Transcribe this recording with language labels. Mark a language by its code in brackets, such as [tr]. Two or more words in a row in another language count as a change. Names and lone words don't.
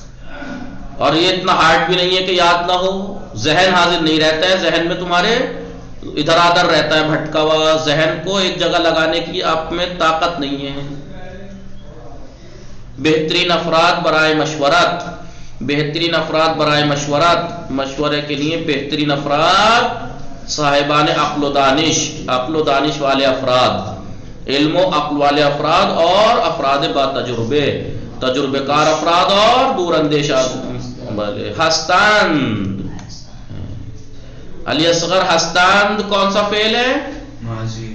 [ur] اور یہ اتنا ہارڈ بھی نہیں ہے کہ یاد نہ ہو، ذہن حاضر نہیں رہتا ہے، ذہن میں تمہارے ادھر ادھر رہتا ہے بھٹکا ہوا، ذہن کو ایک جگہ لگانے کی آپ میں طاقت نہیں ہے۔ بہترین افراد برائے مشورت، بہترین افراد برائے مشورت، مشورے کے لیے بہترین افراد صاحبان عقل و دانش، عقل و دانش والے افراد، علم و عقل والے افراد اور افراد با تجربے، تجربے کار افراد اور دور اندیش والے۔ ہستند، علی اصغر ہستند کون سا فعل ہے؟ ماضی۔